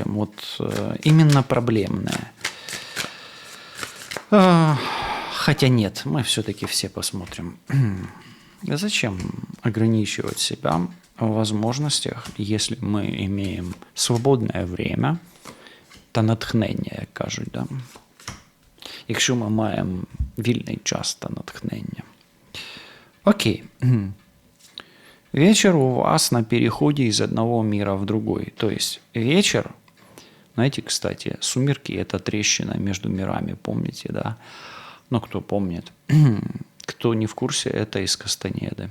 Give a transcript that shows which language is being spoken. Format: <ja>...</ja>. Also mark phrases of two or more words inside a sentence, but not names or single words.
<ru>Вот именно проблемные. Хотя нет, мы все-таки все посмотрим. Зачем ограничивать себя в возможностях, если мы имеем свободне время</ru> <uk>та натхнення, як кажуть,</uk> <ru>да?</ru> <uk>Якщо ми маємо вільний час та натхнення.</uk> <ru>Окей. Вечер у вас на переходе из одного мира в другой. То есть вечер, знаете, кстати, сумерки – это трещина между мирами, помните, да? Ну, кто помнит. Кто не в курсе, это из Кастанеды.</ru>